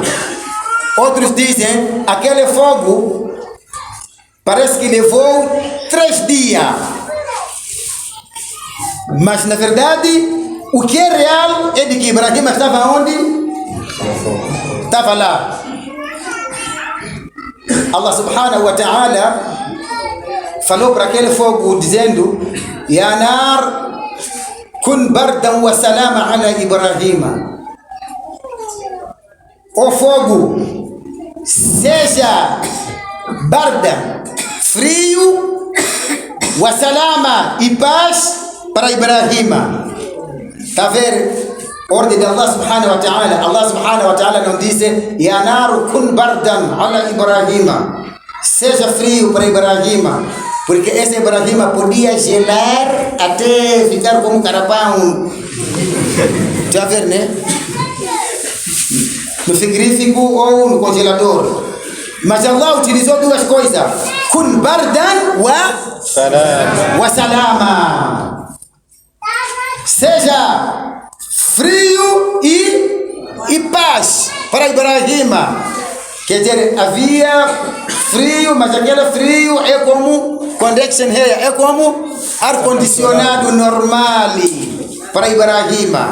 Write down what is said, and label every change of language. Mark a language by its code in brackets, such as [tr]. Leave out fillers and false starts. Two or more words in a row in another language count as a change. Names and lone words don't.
[pt] Outros dizem, aquele fogo parece que levou 3 dias. Mas na verdade, o que é real é de que Ibrahim estava onde? Estava lá. Allah [ar] سبحانه وتعالى [pt] falou para aquele fogo dizendo, [ar] يا نار كوني بردا وسلاما على إبراهيم. [pt] O fogo, seja barda, frio, [ar] وسلاما, [pt] e paz para Ibrahima. Está a ver? Ordem de Allah [ar] سبحانه وتعالى. [pt] Allah [ar] سبحانه وتعالى [pt] não disse, [ar] يا نار كوني بردا على إبراهيم. [pt] Seja frio para Ibrahima. Porque esse Ibrahim podia gelar até ficar como um carapão. Já ver, né? No frigorífico ou no congelador. Mas Allah utilizou duas coisas. [ar] كوني بردا وسلاما. [pt] Seja frio e paz para Ibrahim. Quer dizer, havia frio, mas aquele frio é como [en] convection air, [pt] é como ar-condicionado normal para Ibrahim.